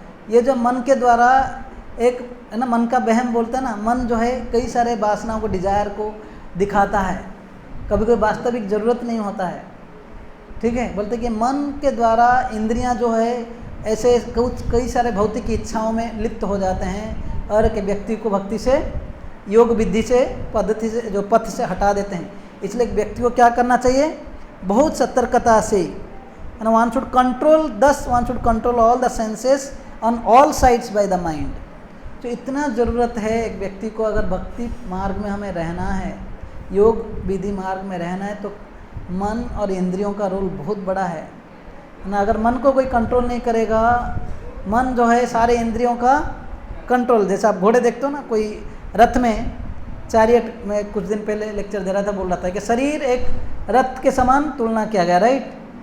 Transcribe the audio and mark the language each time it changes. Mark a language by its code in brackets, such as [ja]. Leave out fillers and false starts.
[hi] ये जो मन के द्वारा एक है ना, मन का वहम बोलता है ना, मन जो है कई सारे वासनाओं को, डिजायर को दिखाता है, कभी कोई वास्तविक ज़रूरत नहीं होता है। ठीक है, बोलते कि मन के द्वारा इंद्रियां जो है ऐसे कई सारे भौतिक इच्छाओं में लिप्त हो जाते हैं और एक व्यक्ति को भक्ति से, योग विधि से, पद्धति से, जो पथ से हटा देते हैं। इसलिए एक व्यक्ति को क्या करना चाहिए? बहुत सतर्कता से, [en] and one should control, thus one should control all the senses on all sides by the mind। [hi] तो इतना ज़रूरत है एक व्यक्ति को, अगर भक्ति मार्ग में हमें रहना है, योग विधि मार्ग में रहना है, तो मन और इंद्रियों का रोल बहुत बड़ा है ना। अगर मन को कोई कंट्रोल नहीं करेगा, मन जो है सारे इंद्रियों का कंट्रोल, जैसे आप घोड़े देखते हो ना, कोई रथ में, चैरियट में कुछ दिन पहले लेक्चर दे रहा था, बोल रहा था कि शरीर एक रथ के समान तुलना किया गया, राइट।